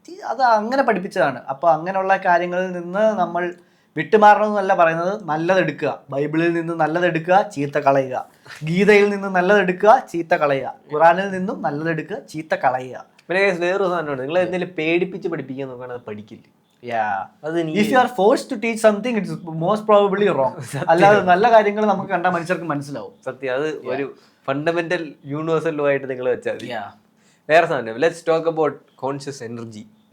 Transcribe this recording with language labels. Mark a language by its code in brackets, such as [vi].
[ml] അത് അങ്ങനെ പഠിപ്പിച്ചതാണ്. അപ്പൊ അങ്ങനെയുള്ള കാര്യങ്ങളിൽ നിന്ന് നമ്മൾ വിട്ടുമാറണമെന്നല്ല പറയുന്നത്. നല്ലതെടുക്കുക, ബൈബിളിൽ നിന്ന് നല്ലതെടുക്കുക, ചീത്ത കളയുക. ഗീതയിൽ നിന്ന് നല്ലതെടുക്കുക, ചീത്ത കളയുക. ഖുറാനിൽ നിന്നും നല്ലതെടുക്കുക, ചീത്ത കളയുക. പിന്നെ വേറൊരു സാധനമുണ്ട്, നിങ്ങൾ എന്തെങ്കിലും പേടിപ്പിച്ച് പഠിപ്പിക്കാൻ നോക്കുകയാണെങ്കിൽ അത് പഠിക്കില്ല. [en] If you are forced to teach something, it's most probably wrong. [ml] അല്ലാതെ നല്ല കാര്യങ്ങൾ നമുക്ക് കണ്ടാൽ മനുഷ്യർക്ക് മനസ്സിലാവും. സത്യം, അത് ഒരു ഫണ്ടമെന്റൽ യൂണിവേഴ്സൽ ലോ ആയിട്ട് നിങ്ങൾ വെച്ചാൽ മതി. വേറെ സാധനം, [en] Let's talk about conscious energy.